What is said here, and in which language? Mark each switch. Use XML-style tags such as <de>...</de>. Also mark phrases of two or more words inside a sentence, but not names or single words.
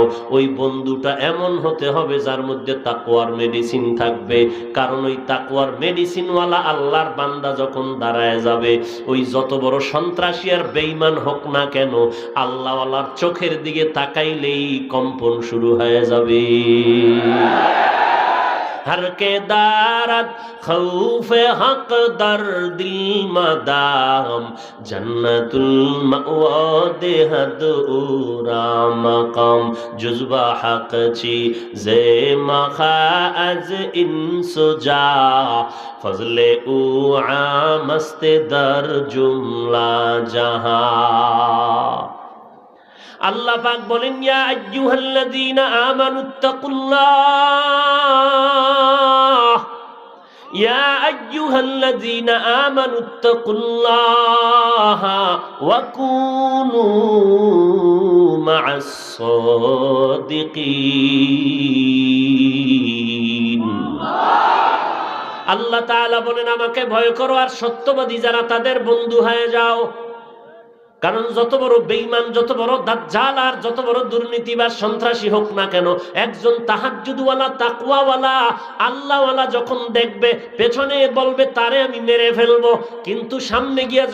<bn>ওই বন্ধুটা এমন হতে হবে যার মধ্যে তাকওয়ার মেডিসিন থাকবে, কারণ ওই তাকওয়ার মেডিসিনওয়ালা আল্লাহর বান্দা যখন দাঁড়ায় যাবে, ওই যত বড় সন্ত্রাসী আর বেঈমান হোক না কেন, আল্লাহওয়ালার চোখের দিকে তাকাইলেই কম্পন শুরু হয়ে যাবে।</bn> <fa>هر که دارد خوف حق در دل مدام جنت المأوی دهد او را مقام جذبه حق چی جه مخا از اینسوجا فضل او عام است در جمله جهان.</fa> <bn>আল্লাহ পাক বলেন,</bn> <ar>يا أيها الذين آمنوا اتقوا الله، يا أيها الذين آمنوا اتقوا الله وكونوا مع الصادقين.</ar> <bn>আল্লাহ তাআলা বলেন, আমাকে ভয় করো আর সত্যবাদী যারা তাদের বন্ধু হয়ে যাও। কারণ যত বড় বেঈমান, যত বড় দাজ্জাল আর যত বড় দুর্নীতিবাজ সন্ত্রাসী হোক না কেন, একজন তাহাজ্জুদওয়ালা, তাকওয়াওয়ালা, আল্লাহওয়ালা যখন দেখবে, পেছনে বলবে তারে আমি মেরে ফেলবো, কিন্তু সামনে গিয়ে</bn>